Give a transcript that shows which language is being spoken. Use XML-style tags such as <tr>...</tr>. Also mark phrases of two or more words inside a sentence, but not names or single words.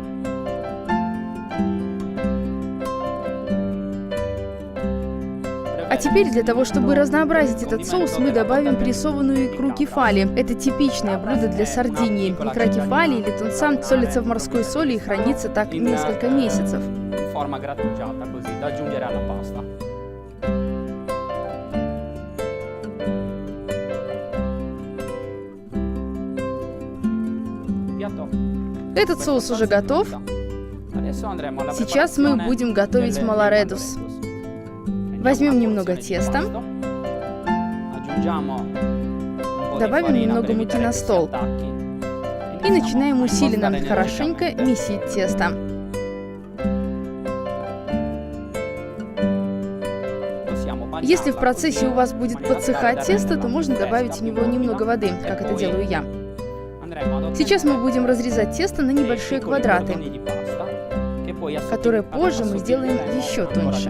<ru>А теперь для того, чтобы разнообразить этот соус, мы добавим прессованную икру кефали. Это типичное блюдо для Сардинии. Икра кефали или тунца солится в морской соли и хранится так несколько месяцев.</ru> <it>In forma grattugiata così da aggiungere alla pasta. Piatto.</it> <ru>Этот соус уже готов.</ru> <it>Adesso andremo alla</it> <ru>Сейчас мы</ru> <it>preparazione</it> <ru>будем готовить</ru> <it>delle</it> <ru>малоредус.</ru> <it>Prendiamo</it> <ru>Возьмем</ru> <it>una</it> <ru>немного</ru> <it>porzione di</it> <ru>теста,</ru> <it>impasto, aggiungiamo un po' di</it> <ru>добавим</ru> <it>farina</it> <ru>немного</ru> <it>per</it> <ru>муки</ru> <it>evitare</it> <ru>на</ru> <it>che si</it> <ru>стол</ru> <it>attacchi.</it> <ru>и начинаем усиленно,</ru> <it>Impostare</it> <ru>хорошенько</ru> <it>energicamente.</it> <ru>месить тесто. Если в процессе у вас будет подсыхать тесто, то можно добавить в него немного воды, как это делаю я. Сейчас мы будем разрезать тесто на небольшие квадраты, которые позже мы сделаем еще тоньше.</ru>